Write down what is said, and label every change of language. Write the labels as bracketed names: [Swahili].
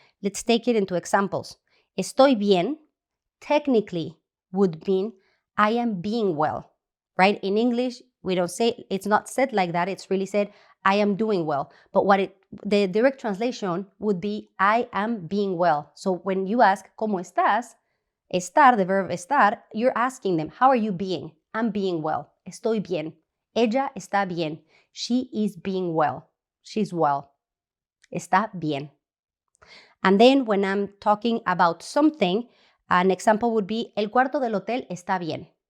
[English] Let's take it into examples. [Spanish] Estoy bien [English] technically would mean I am being well, right? In English, we don't say, it's not said like that. It's really said, I am doing well. But the direct translation would be, I am being well. So when you ask, [Spanish] ¿cómo estás? [English] Estar, the verb estar, you're asking them, how are you being? I'm being well. [Spanish] Estoy bien. Ella está bien. [English] She is being well. She's well. [Spanish] Está bien. [English] And then when I'm talking about something, an example would be, [Spanish] el cuarto del hotel está bien.